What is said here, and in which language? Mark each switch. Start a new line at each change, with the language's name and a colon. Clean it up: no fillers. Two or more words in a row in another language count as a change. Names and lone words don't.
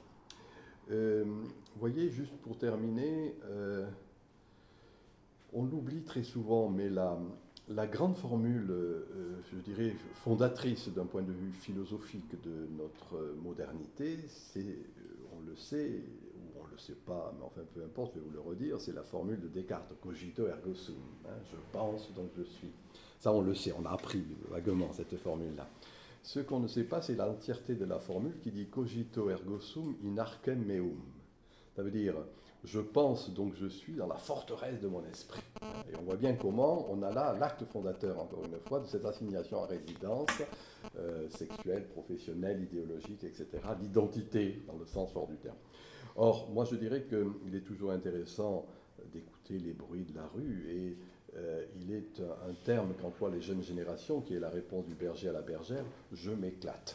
French: Vous voyez, juste pour terminer, on l'oublie très souvent, mais la grande formule, je dirais, fondatrice d'un point de vue philosophique de notre modernité, c'est, on le sait, ou on le ne sais pas, mais enfin peu importe, je vais vous le redire, c'est la formule de Descartes,
Latin: cogito ergo sum,
French: hein, je pense donc je suis. Ça on le sait, on a appris vaguement cette formule-là. Ce qu'on ne sait pas, c'est l'entièreté de la formule qui dit
Latin: cogito ergo sum in arcem meum.
French: Ça veut dire, je pense donc je suis dans la forteresse de mon esprit. Et on voit bien comment on a là l'acte fondateur, encore une fois, de cette assignation à résidence sexuelle, professionnelle, idéologique, etc., l'identité dans le sens fort du terme. Or, moi je dirais qu'il est toujours intéressant d'écouter les bruits de la rue et il est un terme qu'emploient les jeunes générations qui est la réponse du berger à la bergère, je m'éclate.